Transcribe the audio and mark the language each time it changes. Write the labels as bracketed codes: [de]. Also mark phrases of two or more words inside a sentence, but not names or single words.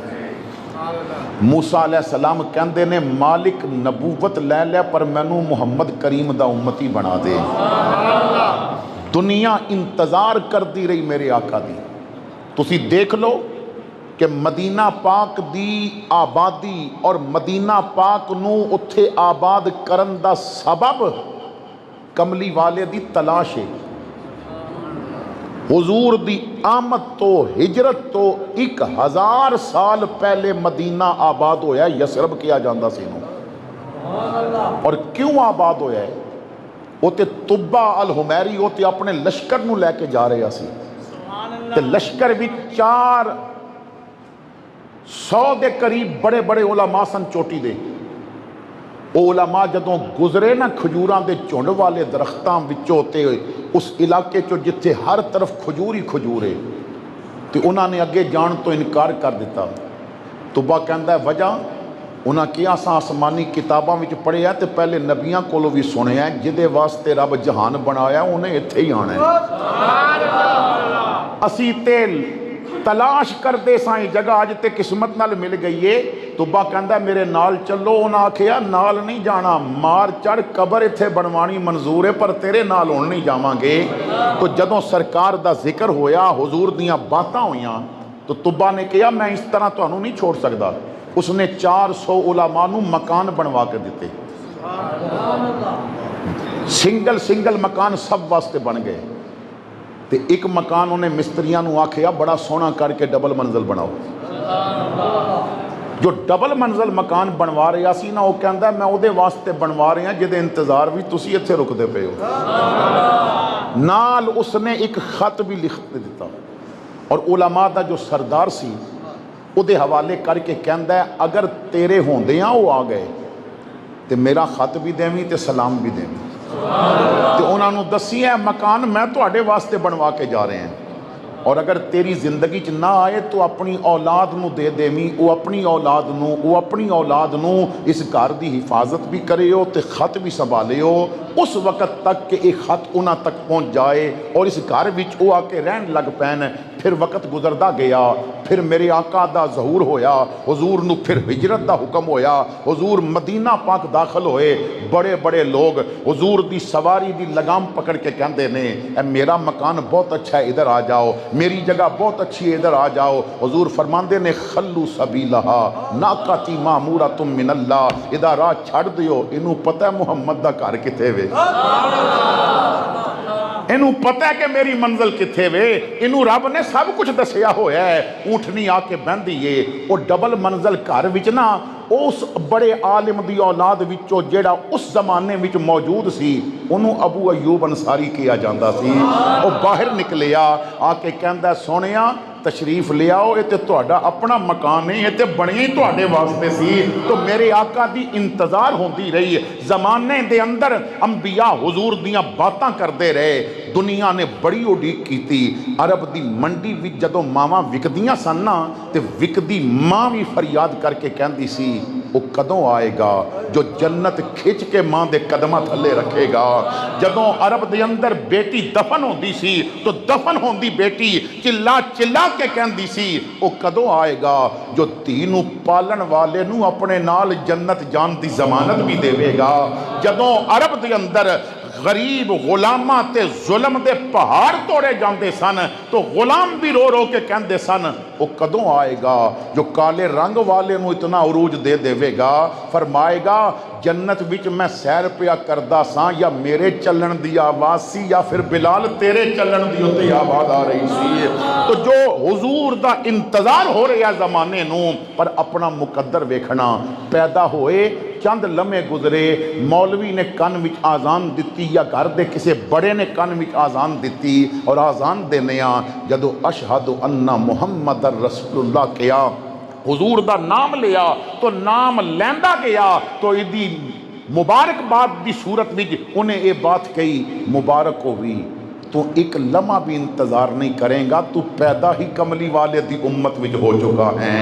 [pa] موسیٰ [ar] علیہ السلام [pa] کہندے نے مالک نبوت لے لے پر مینوں محمد کریم دا امتی بنا دے۔ دنیا انتظار کر دی رہی میرے آقا دی، تسی دیکھ لو کہ مدینہ پاک دی آبادی اور مدینہ پاک نو اتھے آباد کرن دا سبب کملی والے دی تلاش ہے۔ حضور دی آمد تو ہجرت تو 1000 سال پہلے مدینہ آباد ہویا ہے، یسرب کیا جاندہ سی نو۔ اور کیوں آباد ہویا ہے؟ وہ تے طبہ الحمیری وہ تے اپنے لشکر نو لے کے جا رہے سی، تے لشکر بھی 400 دے قریب بڑے بڑے علماء سن چوٹی دے۔ وہ علماء جدوں گزرے نا کھجوراں دے چونڈ والے درختاں وچوں تے اس علاقے چو جتھے ہر طرف کھجور ہی کھجور ہے، تے انہاں نے اگے جان تو انکار کر دیتا۔ طبہ کہندا ہے وجہ انہاں کیا سا آسمانی کتاباں وچ پڑھیا تے پہلے نبیاں کولوں بھی سنیا ہے، جدے واسطے رب جہان بنایا انہیں اتھے ہی آنا ہے۔ اسی تیل تلاش کر دے سائیں جگہ آج تے قسمت نال مل گئی ہے۔ طبہ کہندا ہے میرے نال چلو، انہاں آکھیا نال نہیں جانا، مار چڑھ قبر اتھے بنوانی منظور ہے پر تیرے نال ہون نہیں جاواں گے۔ تو جدوں سرکار دا ذکر ہویا، حضور دیاں باتاں ہویاں، تو طبہ نے کہا میں اس طرح تانوں نہیں چھوڑ سکدا۔ اس نے 400 علماء نو مکان بنوا کے دیتے، سنگل مکان سب واسطے بن گئے۔ تے ایک مکان انہیں مستریاں نو آکھیا بڑا سونا کر کے ڈبل منزل بناؤ۔ جو ڈبل منزل مکان بنوا رہا سی نا، وہ کہندا ہے میں او دے واسطے بنوا رہے ہیں جدے انتظار بھی تسی اتھے رک دے پے ہو۔ نال اس نے ایک خط بھی لکھ دیتا اور علماء دا جو سردار سی او دے حوالے کر کے کہندا ہے اگر تیرے ہوندیاں وہ آ گئے تے میرا خط بھی دیویں تے سلام بھی دیویں۔ تے انہاں نو دسی ہے مکان میں تو اڈے واسطے بنوا کے جا رہے ہیں، اور اگر تیری زندگی چ نہ آئے تو اپنی اولاد نو دے دیویں، وہ اپنی اولاد نو اس گھر دی حفاظت بھی کرے ہو تے خط بھی سنبھالے ہو اس وقت تک کہ ایک خط انہاں تک پہنچ جائے اور اس گھر وچ او آ کے رہن لگ پین۔ پھر وقت گزردا گیا، پھر میرے آقا دا ظہور ہویا، حضور نو پھر ہجرت دا حکم ہویا، حضور مدینہ پاک داخل ہوئے۔ بڑے بڑے لوگ حضور دی سواری دی لگام پکڑ کے کہندے نے اے میرا مکان بہت اچھا ہے ادھر آ جاؤ، میری جگہ بہت اچھی ہے ادھر آ جاؤ۔ حضور فرماندے نے [ar] خلو سبیلہا ناقاتی مامورۃ من اللہ، [pa] ادھر راہ چھڑ دیو، انہوں پتہ ہے محمد دا گھر کتے وے، انہوں پتہ ہے کہ میری منزل کتھے وے، انہوں رب نے سب کچھ دسیا ہویا ہے۔ اونٹنی آ کے بہندی ہے وہ ڈبل منزل گھر وچ نا، اس بڑے عالم دی اولاد وچوں جیڑا اس زمانے وچ موجود سی انہوں ابو ایوب انصاری کیا جاندہ سی۔ وہ باہر نکلیا آ کے کہندہ سونیا تشریف لے آؤ، یہ تو تہاڈا اپنا مکان نہیں، یہ تو بنیا ہی تہاڈے واسطے سی۔ تو میرے آقا دی انتظار ہوندی رہی ہے۔ زمانے دے اندر انبیاء حضور دیاں باتاں کردے رہے، دنیا نے بڑی اڈیق کیتی۔ عرب دی منڈی وچ جدوں ماواں وکدیاں سن نا تے وکدی ماں بھی فریاد کر کے کہندی سی وہ کدوں آئے گا جو جنت کھچ کے ماں دے قدمہ تھلے رکھے گا۔ جدوں عرب دے اندر بیٹی دفن ہوندی سی تو دفن ہوندی بیٹی چلا چلا کے کہندی سی وہ کدوں آئے گا جو تینوں پالن والے نو اپنے نال جنت جان دی ضمانت بھی دے گا۔ جدوں عرب دے اندر غریب غلاماں تے ظلم دے پہاڑ توڑے جاندے سن تو غلام بھی رو رو کے کہندے سن وہ کدوں آئے گا جو کالے رنگ والے نو اتنا عروج دے گا۔ فرمائے گا جنت وچ میں سیر پیا کردا ساں یا میرے چلن دی آواز سی یا پھر بلال تیرے چلن دی اتے آواز آ رہی سی۔ تو جو حضور دا انتظار ہو رہا زمانے نو پر اپنا مقدر ویکھنا، پیدا ہوئے چند لمحے گزرے، مولوی نے کن وچ آزان دتی یا گھر دے کسے بڑے نے کن وچ آزان دتی، اور آزان دینیاں جدو [ar] اشہد ان محمد رسول اللہ [pa] کیا، حضور دا نام لیا تو نام لیندا گیا تو ایدی مبارک بات دی صورت وچ انہیں یہ بات کہی مبارک ہوئی تو ایک لمحہ بھی انتظار نہیں کریں گا، تو پیدا ہی کملی والے دی امت وچ ہو چکا ہے۔